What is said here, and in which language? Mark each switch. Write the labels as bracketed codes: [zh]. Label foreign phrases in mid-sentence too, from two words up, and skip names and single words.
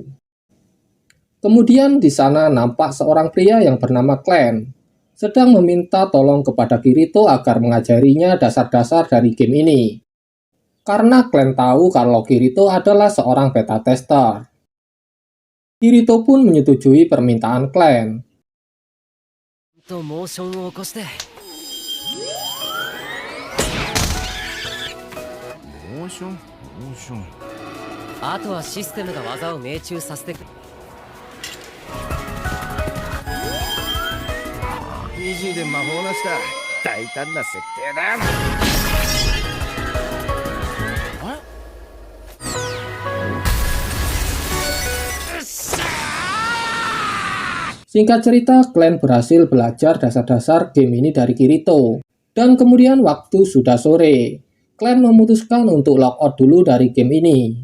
[id] Kemudian di sana nampak seorang pria yang bernama Clan, sedang meminta tolong kepada Kirito agar mengajarinya dasar-dasar dari game ini. Karena Clan tahu kalau Kirito adalah seorang beta tester. Kirito pun menyetujui permintaan Clan. [ja] とモーションを起こして。モーションあとはシステムが技を命中させてく。 PG で魔法なしだ。大胆な設定だ。 [id] Singkat cerita, Clan berhasil belajar dasar-dasar game ini dari Kirito. Dan kemudian waktu sudah sore, Clan memutuskan untuk logout dulu dari game ini.